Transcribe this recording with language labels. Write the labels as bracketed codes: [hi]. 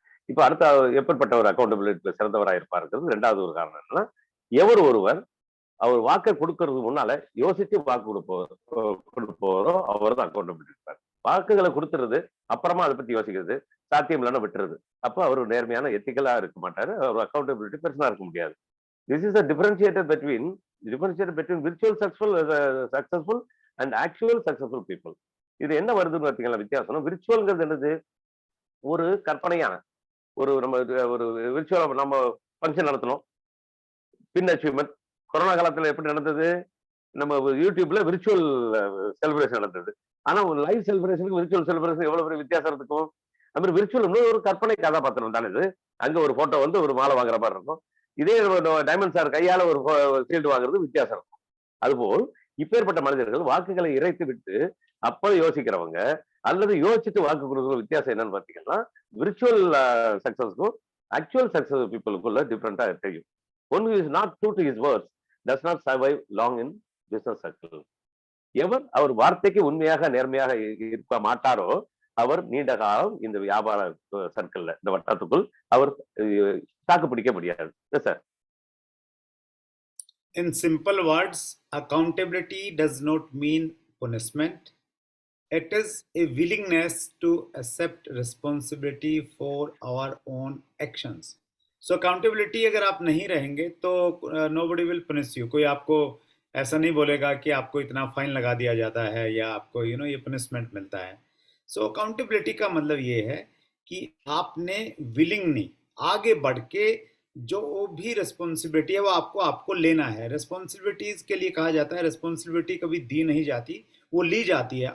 [ta] இப்ப அடுத்த எப்படிப்பட்ட ஒரு அக்கௌண்டபிலிட்டி சிறந்தவராக இருப்பாருங்கிறது ரெண்டாவது ஒரு காரணம் என்னன்னா, எவர் ஒருவர் அவர் வாக்கை கொடுக்கறதுக்கு முன்னால யோசிச்சு வாக்கு கொடுப்போரோ அவர் தான் அக்கௌண்டபிலிட்டி இருப்பார். வாக்குகளை கொடுத்துறது, அப்புறமா அதை பத்தி யோசிக்கிறது, சாத்தியம் இல்லைன்னா விட்டுறது. அப்போ அவர் நேர்மையான எத்திக்கலா இருக்க மாட்டாரு, அவர் அக்கௌண்டபிலிட்டி பெருசா இருக்க முடியாது. [en] This is a differentiator between virtual successful and actual successful people. [ta] இது என்ன வருதுன்னு பார்த்தீங்களா வித்தியாசம்? விர்ச்சுவல்ங்கிறது என்னது? ஒரு கற்பனையான நம்ம ஒரு விர்ச்சுவல் நம்ம ஃபங்க்ஷன் நடத்தணும், பின் அச்சீவ்மெண்ட். கொரோனா காலத்துல எப்படி நடந்தது? நம்ம யூடியூப்ல விர்ச்சுவல் செலிப்ரேஷன் நடந்தது. ஆனா ஒரு லைவ் செலிப்ரேஷனுக்கு விர்ச்சுவல் செலிப்ரேஷன் எவ்வளவு பெரிய வித்தியாசம் இருக்கும். அது மாதிரி விர்ச்சுவல் ஒரு கற்பனை கதாபாத்திரம் தானே இது. அங்க ஒரு போட்டோ வந்து ஒரு மாலை வாங்குற மாதிரி இருக்கும். இதே டைமண்ட் சார் கையால ஒரு ஃபீல்டு வாங்குறது வித்தியாசம் இருக்கும். அதுபோல் இப்பேற்பட்ட மனிதர்கள் வாக்குகளை இறைத்து விட்டு அப்ப யோசிக்கிறவங்க, அல்லது யோசிச்சுட்டு வாக்கு கொடுக்குற வித்தியாசம் என்னன்னு பாத்தீங்கன்னா, விர்ச்சுவல் சக்சஸ்க்கும் ஆக்சுவல் சக்சஸ் பீப்புளுக்குள்ள டிஃபரெண்டா தெரியும். [en] One who is not true to his words does not survive long in business circle. [ta] எவர் அவர் வார்த்தைக்கு உண்மையாக நேர்மையாக இருக்க மாட்டாரோ அவர் நீண்ட காலம் இந்த வியாபார சர்க்கிள்ல, இந்த வட்டத்துக்குள் அவர் தாக்கு பிடிக்க முடியாது. Sir, [en] in simple words, accountability does not mean punishment. It is a willingness to accept responsibility for our own actions. So accountability [hi] अगर आप नहीं रहेंगे तो [en] nobody will punish you. [hi] कोई आपको ऐसा नहीं बोलेगा कि आपको इतना फाइन लगा दिया जाता है या आपको ये पनिशमेंट मिलता है. सो अकाउंटेबिलिटी का मतलब ये है कि आपने विलिंगली आगे बढ़ के जो भी रिस्पॉन्सिबिलिटी है वो आपको लेना है. रिस्पॉन्सिबिलिटीज के लिए कहा जाता है रिस्पॉन्सिबिलिटी कभी दी नहीं जाती, वो ली जाती है.